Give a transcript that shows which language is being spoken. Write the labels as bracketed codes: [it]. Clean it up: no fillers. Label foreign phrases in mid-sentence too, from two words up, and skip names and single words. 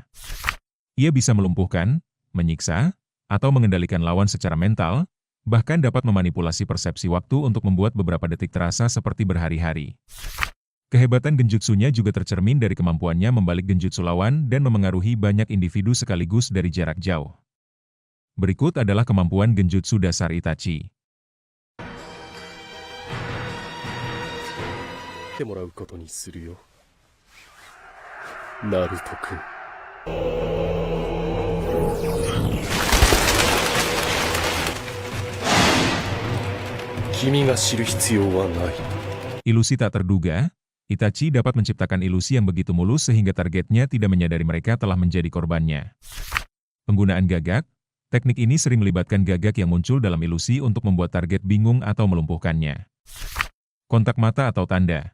[id] Ia bisa melumpuhkan, menyiksa, atau mengendalikan lawan secara mental, bahkan dapat memanipulasi persepsi waktu untuk membuat beberapa detik terasa seperti berhari-hari. Kehebatan genjutsunya juga tercermin dari kemampuannya membalik genjutsu lawan dan memengaruhi banyak individu sekaligus dari jarak jauh. Berikut adalah kemampuan Genjutsu Dasar Itachi. Naruto-kun. [ja] 君が知る必要はない. [id] Ilusi tak terduga, Itachi dapat menciptakan ilusi yang begitu mulus sehingga targetnya tidak menyadari mereka telah menjadi korbannya. Penggunaan gagak. Teknik ini sering melibatkan gagak yang muncul dalam ilusi untuk membuat target bingung atau melumpuhkannya. Kontak mata atau tanda.